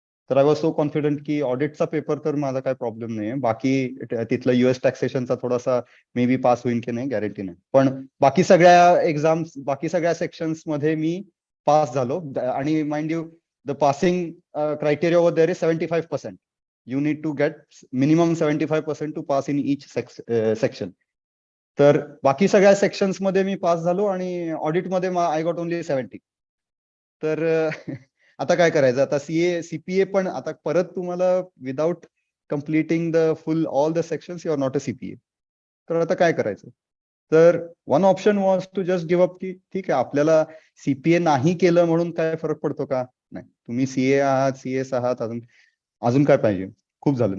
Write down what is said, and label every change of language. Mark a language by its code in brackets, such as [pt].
[mr] तर [en] I was so confident [mr] की ऑडिटचा paper तर माझा काय प्रॉब्लेम नाही, बाकी तिथलं US टॅक्सेशनचा थोडासा मे बी पास होईल की नाही गॅरंटी नाही, पण बाकी सगळ्या एक्झाम्स, बाकी सगळ्या सेक्शन्स मध्ये मी पास झालो. [en] आणि mind you, the passing criteria over there is 75%. You need to get minimum 75% to pass in each section. [mr] तर बाकी सगळ्या सेक्शन्स मध्ये मी पास झालो आणि ऑडिटमध्ये [en] I got only 70. [mr] तर आता काय करायचं, आता CPA पण आता परत तुम्हाला [en] Without completing the full all the sections you are not a CPA. [mr] तर आता काय करायचं, तर [en] one option was to just give up, [mr] की ठीक आहे आपल्याला CPA नाही केलं म्हणून काय फरक पडतो का, नाही, तुम्ही CA आहात, CS आहात, अजून काय पाहिजे, खूप झालं.